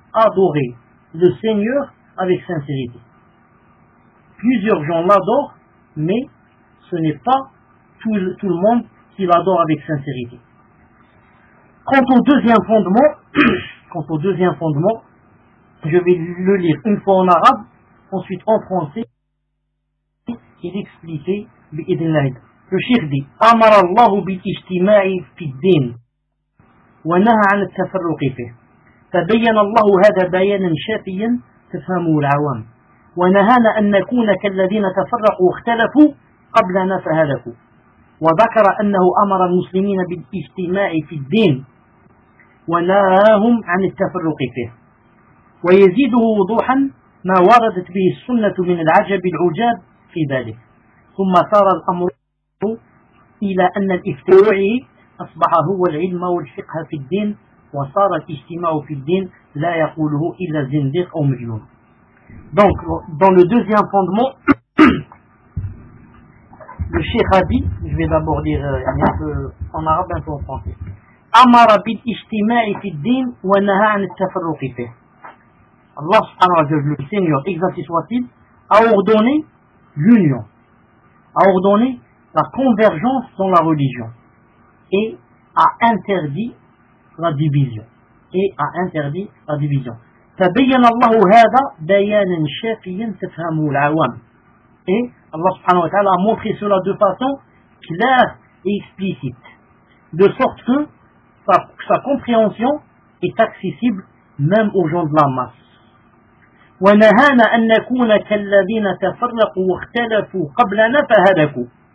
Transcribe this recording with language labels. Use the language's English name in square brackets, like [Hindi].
[French] Adorer le Seigneur avec sincérité. Plusieurs gens l'adorent, mais ce n'est pas tout le monde qui l'adore avec sincérité. Quant au deuxième fondement, je vais le lire une fois en arabe, ensuite en français, et l'expliquer [Arabic] بإذن الله. [French] Le cheikh dit, [Arabic] أمر الله بالاجتماع في الدين ونهى عن التفرق فيه. فبين الله هذا بيانا شافيا تفهمه العوام. ونهانا أن نكون كالذين تفرقوا واختلفوا قبل نفهلك. وذكر أنه أمر المسلمين بالاجتماع في الدين ونهاهم عن التفرق فيه. ويزيده وضوحا ما وردت به السنة من العجب العجاب في ذلك. ثم صار الأمر إلى أن الافتراع أصبح هو العلم والفقه في الدين وصار الاجتماع في الدين لا يقوله إلا زنديق أو مجنون. [French] Donc, dans le deuxième fondement, le cheikh a dit, je vais d'abord dire un peu en arabe, un peu en français. [Arabic] أمر بالاجتماع في الدين ونهى عن التفرق فيه. [French] Allah subhanahu wa ta'ala, le Seigneur, exalté soit-il, a ordonné l'union, a ordonné la convergence dans la religion et a interdit la division. [Arabic] فبين الله هذا بيانا شافيا تفهمه العوام. [French] Et Allah subhanahu wa ta'ala a montré cela de façon claire et explicite, de sorte que sa compréhension est accessible même aux gens de la masse. [Arabic] وَنَهَانَا أَن نَكُونَ كَالَّذِينَ تَفَرَّقُوا وَاخْتَلَفُوا قَبْلَنَا فَهَدَكُوا.